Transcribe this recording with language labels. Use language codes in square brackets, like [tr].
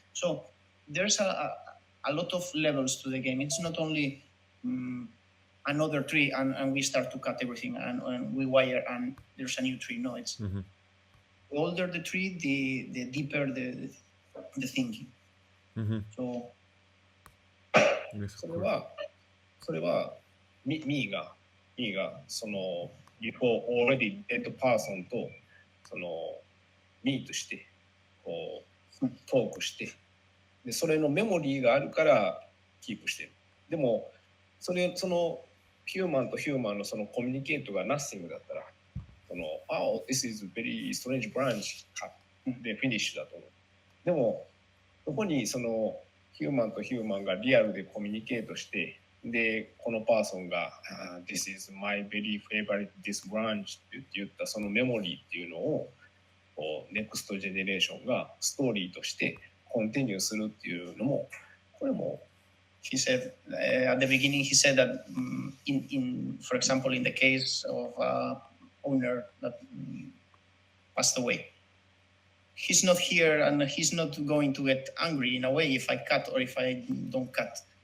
[en] So there's a lot of levels to the game. It's not only another tree and we start to cut everything and we wire and there's a new tree. No, it's the older the tree, the deeper the thinking. So [ja] それはミーがその [en] before already dead person [ja] とそのミーとしてこうトークしてでそれのメモリーがあるからキープしてる。でもそのヒューマンとヒューマンのそのコミュニケートが [en] nothing [ja] だったらその [en] this is very strange branch [ja] でフィニッシュだと思う。でもそこにそのヒューマンとヒューマンがリアルでコミュニケートしてでこのパーソンが [en] This is my very favorite this branch [ja] って言ったそのメモリーっていうのをネクストジェネレーションがストーリーとしてコンティニューするっていうのもこれも [en] He said at the beginning he said that in for example in the case of owner that passed away, he's not here and he's not going to get angry in a way if I cut or if I don't cut.